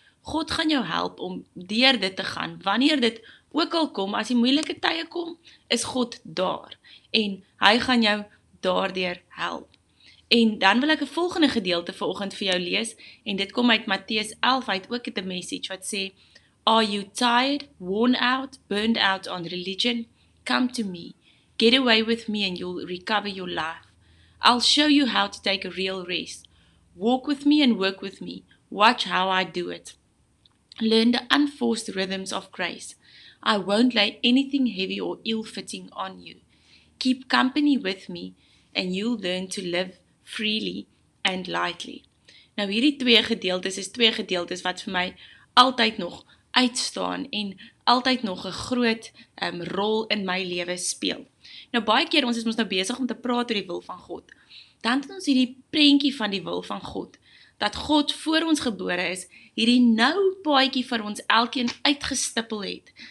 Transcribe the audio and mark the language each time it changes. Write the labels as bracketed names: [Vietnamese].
[Afrikaans] God gaan jou help om deur dit te gaan, wanneer dit ook al kom, as die moeilike tye kom, is God daar, en hy gaan jou daardeur help. En dan wil ek 'n volgende gedeelte vanoggend vir jou lees, en dit kom uit Matteus 11, uit ook 'n message wat sê, [English] Are you tired, worn out, burned out on religion? Come to me, get away with me and you'll recover your life. I'll show you how to take a real rest. Walk with me and work with me. Watch how I do it. Learn the unforced rhythms of grace. I won't lay anything heavy or ill-fitting on you. Keep company with me and you'll learn to live freely and lightly. [Afrikaans] Nou hierdie twee gedeeltes wat vir my altyd nog uitstaan en altyd nog 'n groot rol in my lewe speel. Nou baie keer ons is mos nou besig om te praat oor die wil van God. Dan het ons hierdie prentjie van die wil van God, dat God voor ons gebore is, hierdie nou paadjie vir ons elkeen uitgestippel het.